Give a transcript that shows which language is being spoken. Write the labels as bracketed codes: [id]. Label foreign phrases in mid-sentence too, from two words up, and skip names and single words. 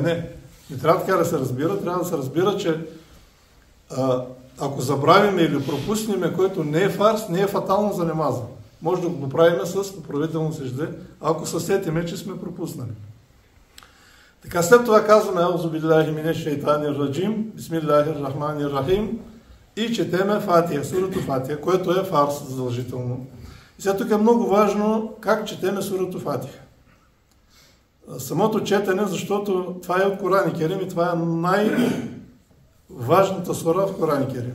[bg] Не трябва така да се разбира. Трябва да се разбира, че ако забравим или пропуснем, което не е фарс, не е фатално за намаза. Може да го правим с поправително сежде, ако се сетиме, че сме пропуснали. Така, след това казваме [ar] أعوذ بالله من الشيطان الرجيم بسم الله الرحمن الرحيم [bg] и четеме Фатиха, сурато Фатиха, което е фарс задължително. И сега тук е много важно как четеме сурато Фатиха. Самото четене, защото това е от Коран Керим и това е най-важната сура в Коран Керим.